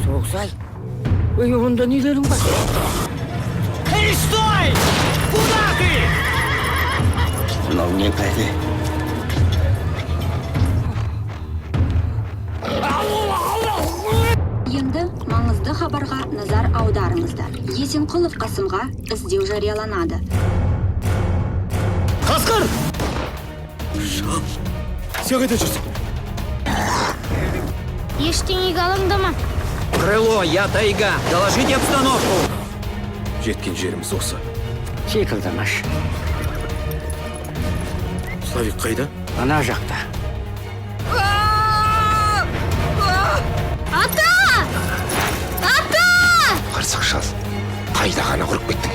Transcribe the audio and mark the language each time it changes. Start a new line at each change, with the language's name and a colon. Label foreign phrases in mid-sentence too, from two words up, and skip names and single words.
Kazakh: Оксай, онда нелерің бар?
Russian: Эй, стой! Куда ты?
Kazakh: Мынау не пәле? Енді маңызды хабарға назар аударыңыздар. Есенқұлов Қасымға іздеу жарияланады. Қасқыр! Сен қайда жүрсің? Ештеңеге алаңдама.
Russian: Крыло, я тайга. Доложите обстановку.
Kazakh: Жеткен жеріміз осы. Секілдімаш. Славик қайда? Ана жақта. Ата! Ата! Қарсақ шал. Қайда ғана құрып кеттің?